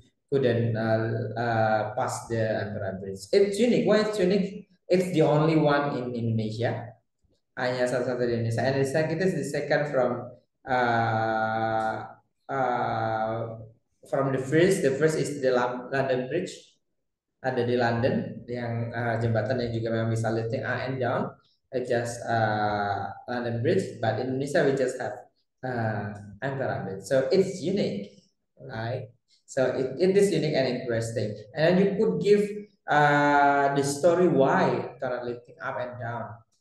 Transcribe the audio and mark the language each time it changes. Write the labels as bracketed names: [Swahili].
[English] couldn't pass the Ampera Bridge. It's unique. Why it's unique? It's the only one in Indonesia. [Indonesian] Hanya salah satu di Indonesia. [English] And the second is the second uh, uh, from the first. The first is the London Bridge. [Indonesian] Ada di London yang jembatan yang juga memang bisa [English] lifting up and down. Just London Bridge, but in Indonesia we just have Ampera Bridge. So it's unique, right? So it is unique and interesting. And then you could give the story why tunnel lifting up and down.